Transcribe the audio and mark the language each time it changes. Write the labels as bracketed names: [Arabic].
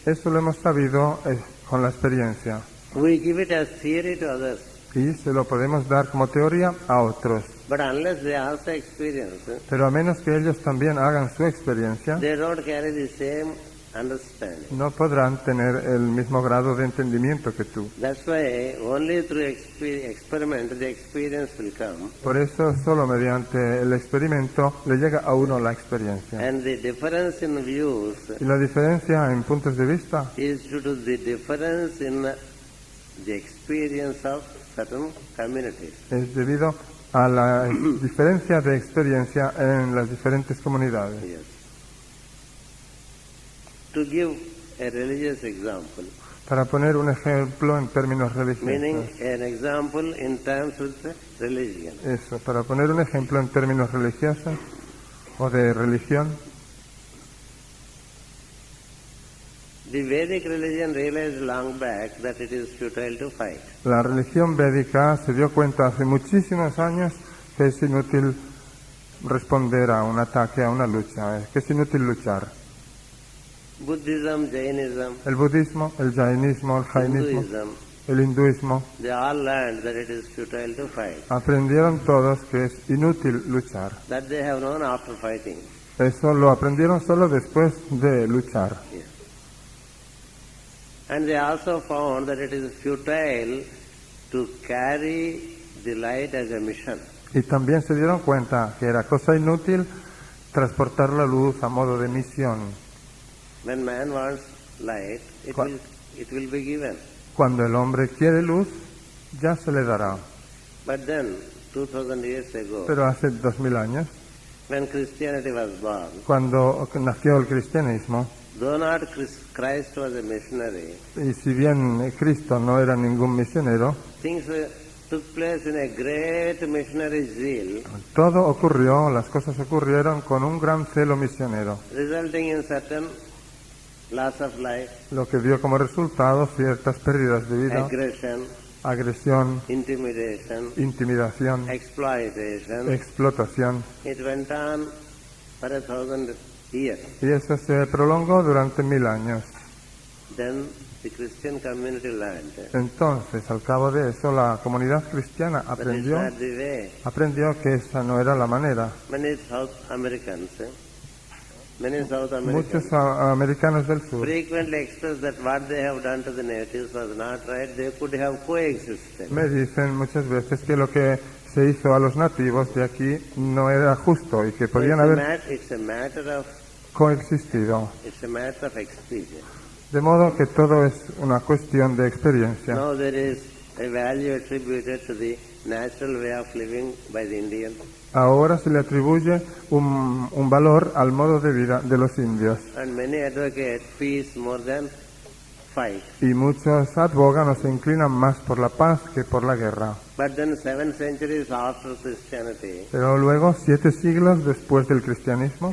[Spanish] Eso lo hemos sabido con la experiencia. [English] We give it as theory to others. [Spanish] y se lo podemos dar como teoría a otros. [English] But unless they also experience, [Spanish] Pero a menos que ellos también hagan su experiencia, [English] they don't carry the same understanding. [Spanish] no podrán tener el mismo grado de entendimiento que tú. [English] That's why only through experiment the experience will come. [Spanish] Por eso solo mediante el experimento le llega a uno la experiencia. [English] And the difference in views [Spanish] Y la diferencia en puntos de vista [English] is due to the difference in the experience of certain communities. [Spanish] es debido a la diferencia de experiencia en las diferentes comunidades. [English] Yes. To give a religious example, [Spanish] Para poner un ejemplo en términos [English] meaning [Spanish] religiosos. [English] an example in terms with religion. [Spanish] Eso, para poner un ejemplo en términos religiosos o de religión, [English] The Vedic religion realized long back that it is futile to fight. [Spanish] la religión védica se dio cuenta hace muchísimos años que es inútil responder a un ataque, a una lucha, que es inútil luchar. [English] Buddhism, Jainism, [Spanish] El budismo, el jainismo, el jainismo, [English] Hinduism, [Spanish] el hinduismo, [English] they all learned that it is futile to fight. [Spanish] aprendieron todos que es inútil luchar. [English] That they have known after fighting. [Spanish] Eso lo aprendieron solo después de luchar. [English] Yes. And they also found that it is futile to carry the light as a mission. [Spanish] Y también se dieron cuenta que era cosa inútil transportar la luz a modo de misión. [English] When man wants light, it will be given. [Spanish] Cuando el hombre quiere luz, ya se le dará. [English] But then, 2000 years ago, [Spanish] Pero hace 2000 años, [English] when Christianity was born, [Spanish] cuando nació el cristianismo, [English] though not Christ was a missionary, [Spanish] y si bien Cristo no era ningún misionero, [English] things took place in a great missionary zeal, [Spanish] todo ocurrió, las cosas ocurrieron con un gran celo misionero, [English] resulting in certain loss of life, [Spanish] lo que dio como resultado ciertas pérdidas de vida, [English] aggression, [Spanish] agresión, [English] intimidation, [Spanish] intimidación, [English] exploitation. [Spanish] explotación. [English] It went on for 1000 years. [Spanish] Y eso se prolongó durante 1000 años. [English] Then the Christian community learned [Spanish] Entonces, al cabo de eso, la comunidad cristiana [English] that it's not the way. [Spanish] aprendió que esa no era la manera. [English] Many South Americans [Spanish] Muchos americanos del sur [English] frequently express that what they have done to the natives was not right. They could have coexisted. [Spanish] me dicen muchas veces que lo que se hizo a los nativos de aquí no era justo y que [English] So [Spanish] podían haber [English] it's a matter of [Spanish] coexistido. [English] experience. [Spanish] De modo que todo es una cuestión de experiencia. [English] Now there is a value attributed to the natural way of living by the Indian. [Spanish] Ahora se le atribuye un valor al modo de vida de los indios. [English] And many advocate peace more than fight. [Spanish] Y muchos advogan o se inclinan más por la paz que por la guerra. [English] But then 7 centuries after Christianity, [Spanish] Pero luego, 7 siglos después del cristianismo,